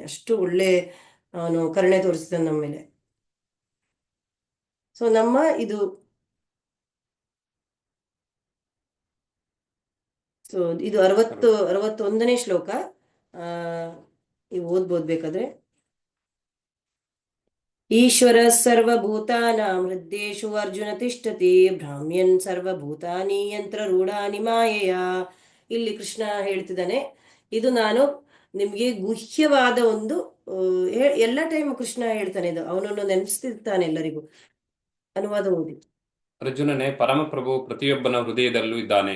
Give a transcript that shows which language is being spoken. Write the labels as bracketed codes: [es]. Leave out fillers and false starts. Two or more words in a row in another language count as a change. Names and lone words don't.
[kn] ಅಷ್ಟು ಒಳ್ಳೆ ಅವನು ಕರುಣೆ ತೋರಿಸ್ತಾನೆ ನಮ್ಮ ಮೇಲೆ. ಸೊ ಇದು 61ನೇ ಶ್ಲೋಕ. ನೀವು ಓದ್ಬೋದು ಬೇಕಾದ್ರೆ. [sa] ಈಶ್ವರ ಸರ್ವಭೂತಾನಾಂ ಹೃದ್ದೇಶು ಅರ್ಜುನ ತಿಷ್ಠತಿ ಭ್ರಾಮ್ಯನ್ ಸರ್ವಭೂತಾನಿ ಯಂತ್ರ ರೂಢಾನಿ ಮಾಯೆಯ. [kn] ಇಲ್ಲಿ ಕೃಷ್ಣ ಹೇಳ್ತಿದ್ದಾನೆ, ಇದು ನಾನು ನಿಮ್ಗೆ ಗುಹ್ಯವಾದ ಒಂದು ಎಲ್ಲ ಟೈಮ್ ಕೃಷ್ಣ ಹೇಳ್ತಾನೆ, ಇದು ಅವನನ್ನು ನೆನೆಸ್ತಿರ್ತಾನೆ ಎಲ್ಲರಿಗೂ. ಅನುವಾದ ಓದಿ. ಅರ್ಜುನನೇ, ಪರಮಪ್ರಭು ಪ್ರತಿಯೊಬ್ಬನ ಹೃದಯದಲ್ಲೂ ಇದ್ದಾನೆ.